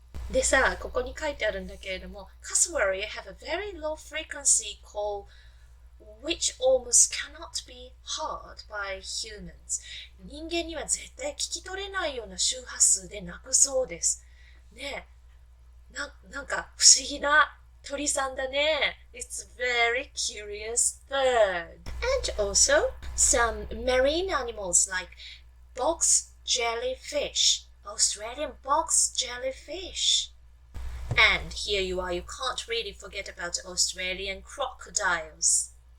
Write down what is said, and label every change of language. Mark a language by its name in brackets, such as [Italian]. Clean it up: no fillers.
[Japanese] でさ、ここに書いてあるんだけれども、 [English] Cassowary have a very low frequency call which almost cannot be heard by humans. [Japanese] 人間には絶対聞き取れないような周波数で鳴くそうです。ねえ、なんか不思議な鳥さんだね。 [English] It's a very curious bird. And also some marine animals like box jellyfish. Australian box jellyfish. And here you are. You can't really forget about Australian crocodiles.